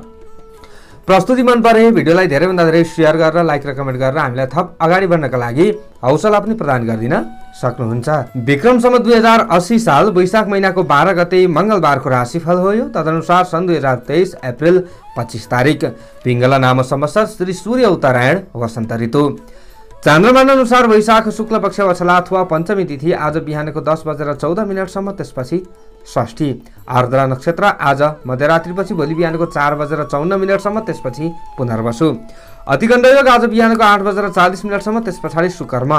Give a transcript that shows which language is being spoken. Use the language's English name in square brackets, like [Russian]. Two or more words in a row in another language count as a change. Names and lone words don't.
[Nepali] प्रस्तुति मन परे भिडियोलाई धेरैभन्दा धेरै शेयर गरेर लाइक र कमेन्ट गरेर हामीलाई थप अगाडि बढ्नका लागि हौसला पनि प्रदान गरिदिन सक्नुहुन्छ। विक्रम सम्वत 2080 साल वैशाख महिनाको 12 गते मंगलबारको राशिफल हो यो। तदनुसार सन् 2023 अप्रिल 25 तारिक पिंगला नाम संवत्सर श्री सूर्य उत्तरायण वसन्त ऋतु। चान्द्रमान अनुसार वैशाख शुक्ल पक्ष वछला अथवा पञ्चमी तिथि आज बिहानको 10:14 सम्म, त्यसपछि षष्ठी। आर्द्रा नक्षत्र आज मध्यरात्रिपछि भोलि बिहानको 4:54 सम्म, त्यसपछि पुनर्वसु। अतिगण्ड योग आज बिहानको 8:40 सम्म, त्यस पछाडि सुकर्म।